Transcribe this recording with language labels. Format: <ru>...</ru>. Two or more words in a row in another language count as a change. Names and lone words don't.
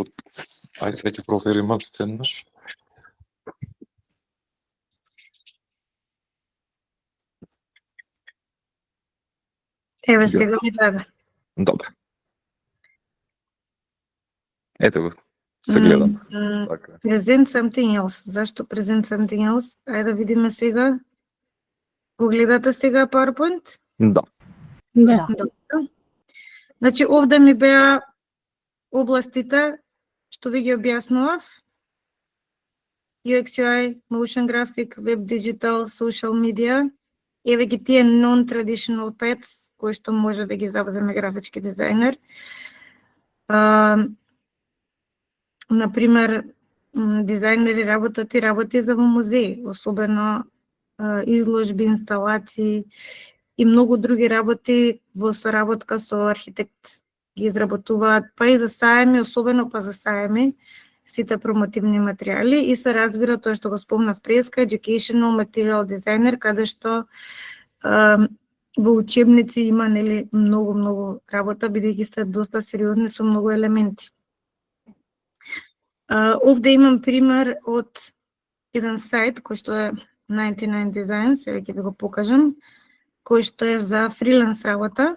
<mk>Ајде веќе провериме уште еднаш. Еве сега ми даде. Добро. Ето го. Се гледам. Така.</mk> <en>Present something else.</en> <mk>Зашто</mk> <en>present something else?</en> <mk>Ајде да видиме сега. Го гледате сега PowerPoint? Да. Да. Добро. Значи, овде ми беа областите што ви ги објаснував.</mk> <en>UX, UI, motion graphic, web digital, social media.</en> <mk>Еве ги тие</mk> <en>non-traditional paths,</en> <mk>кои што може да ги завземе графички дизајнер. Например, дизајнери работи за во музеи, особено изложби, инсталации и многу други работи во соработка со архитект ги изработуваат, па и за сајми, особено па за сајми, сите промотивни материјали и се разбира тоа што го спомнав преска,</mk> <en>educational material designer,</en> <mk>каде што во учебници има, нели, многу работа, бидејќи сте доста сериозни со многу елементи. Овде имам пример од еден сајт кој што е 99 Designs, сега ќе ви го покажам, кој што е за фриленс работа.</mk>